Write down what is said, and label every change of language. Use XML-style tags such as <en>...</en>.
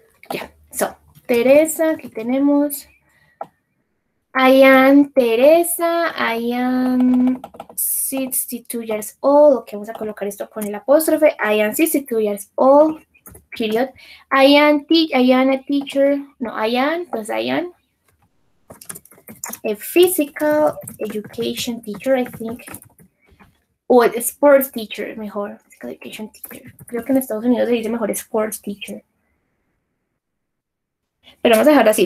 <en>Ya, so, Teresa,</en> <es>aquí tenemos.</es> <en>I am Teresa, I am 62 years old.</en> <es>Ok, vamos a colocar esto con el apóstrofe.</es> <en>I am 62 years old, period. I am a teacher. No, I am a physical education teacher, I think. O a sports teacher,</en> <es>mejor.</es> <en>Physical education teacher.</en> <es>Creo que en Estados Unidos se dice mejor</es> <en>sports teacher.</en> <es>Pero vamos a dejarlo así.</es>